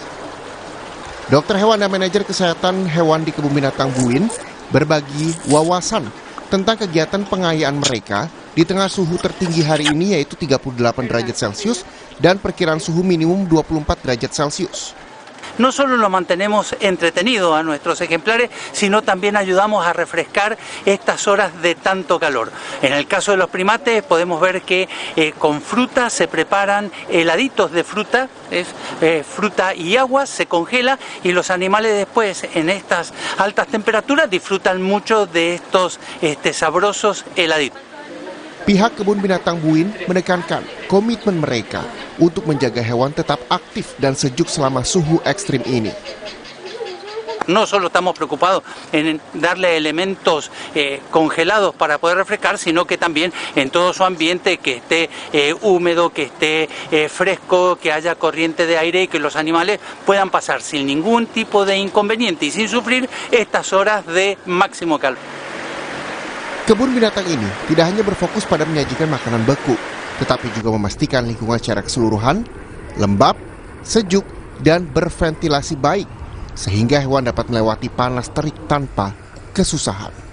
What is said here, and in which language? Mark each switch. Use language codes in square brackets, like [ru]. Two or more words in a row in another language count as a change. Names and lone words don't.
[id] Dokter hewan dan manajer kesehatan hewan di kebun binatang Buin berbagi wawasan tentang kegiatan pengayaan mereka di tengah suhu tertinggi hari ini, yaitu 38 derajat Celcius dan perkiraan suhu minimum 24 derajat Celcius. [es] No solo lo mantenemos entretenidos a nuestros ejemplares, sino también ayudamos a refrescar estas horas de tanto calor. En el caso de los primates podemos ver que con fruta se preparan heladitos de fruta, fruta y agua, se congela y los animales después en estas altas temperaturas disfrutan mucho de estos sabrosos heladitos. [id] Pihak kebun binatang Buin menekankan komitmen mereka untuk menjaga hewan tetap aktif dan sejuk selama suhu ekstrim ini. [es] No solo estamos preocupados en darle elementos congelados para poder refrescar, sino que también en todo su ambiente que esté húmedo, que esté fresco, que haya corriente de aire y que los animales puedan pasar sin ningún tipo de inconveniente y sin sufrir estas horas de máximo calor. [id] Kebun binatang ini tidak hanya berfokus pada menyajikan makanan beku, tetapi juga memastikan lingkungan secara keseluruhan lembab, sejuk, dan berventilasi baik, sehingga hewan dapat melewati panas terik tanpa kesusahan.